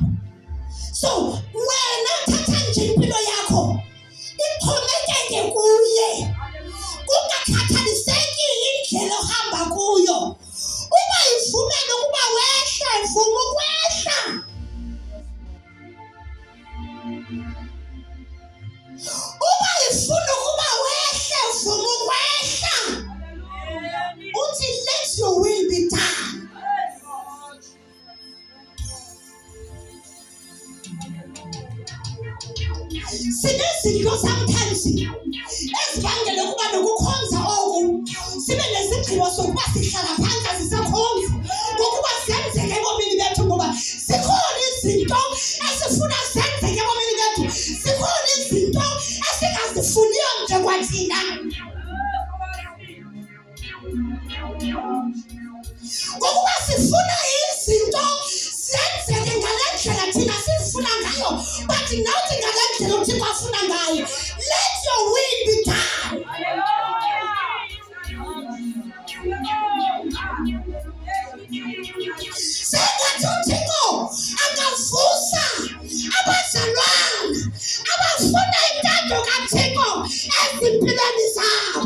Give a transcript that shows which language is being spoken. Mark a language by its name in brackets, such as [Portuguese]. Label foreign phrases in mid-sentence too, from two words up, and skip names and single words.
[Xhosa] So wena thatha nje impilo yakho ixhomekeke kuye, kungakhathaliseki indlela ohamba kuyo. Uba ivumela ukuba wehla, vuma ukwehla. Uba ifuna ukuba wehle, vuma ukwehla. [English] Uthi let your will be done. [Xhosa] Sinezinto sometimes ezibangela ukuba nokukhonza oku sibe nesigqibo sokuba sihlala phansi sisakhonza ngokuba zenzeke ebomini bethu, ngoba zikhona izinto esifuna zenzeke ebomini bethu, zikhona izinto esingazifuniyo nje kwathina. Ngokuba sifuna izinto zenzeke ngale ndlela thina sizifuna ngayo, but nawuthi ngale ndlela uThixo afuna ngayo. [English] Let your will be done. [Xhosa] Sengathi uThixo angavusa abazalwana abafuna intando kaThixo ezimpilweni zabo.